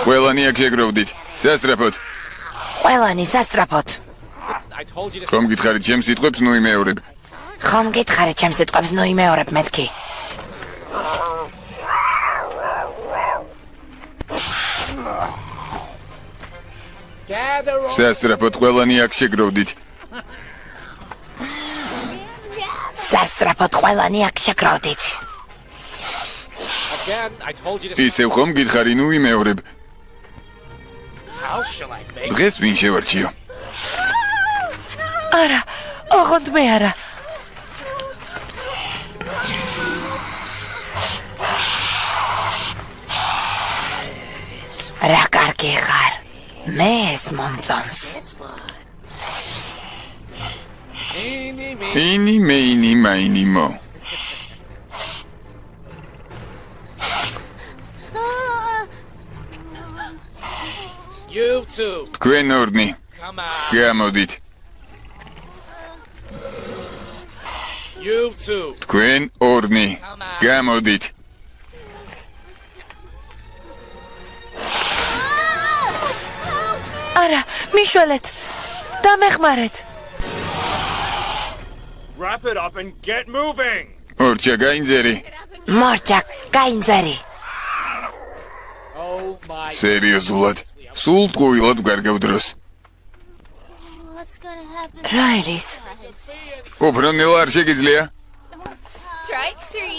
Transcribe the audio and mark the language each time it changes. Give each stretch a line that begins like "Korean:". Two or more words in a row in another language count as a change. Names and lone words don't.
Georgian: ყველანი აქ შეგროვდით. სასწრაფოდ. ყველანი სასწრაფოდ.
English: I told you to
Georgian: ხომ გითხარით ჩემს სიტყვებს ნუ იმეორებ. ხომ გითხარი ჩემს სიტყვებს ნუ იმეორებ მეთქი.
English: gather over.
Georgian: სასწრაფოდ ყველანი აქ შეგროვდით. სასწრაფოდ ყველანი აქ შეგროვდით.
English: Again, I told you to
Georgian: ისევ ხომ გითხარი ნუ იმეორებ.
English: How shall I make?
Georgian: დღეს ვინ შევარჩიო? არა, ოღონდ მე არა. რა კარგი ხარ. მე ეს მომწონს.
English: eeny meeny miny moe. You two.
Georgian: თქვენ ორნი
English: Come on.
Georgian: გამოდით.
English: You two.
Georgian: თქვენ ორნი გამოდით. არა, მიშველეთ. დამეხმარეთ.
English: Wrap it up and get moving.
Georgian: ორჩა გაინძერი. მორჩა, გაინძერი.
English: Oh my.
Georgian: სერიოზულად. სულ ტყუილად გარგავ დროს.
English: What's gonna happen?
Georgian: რა არის? უფრო ნელა არ შეგიძლია?
English: Strike 3.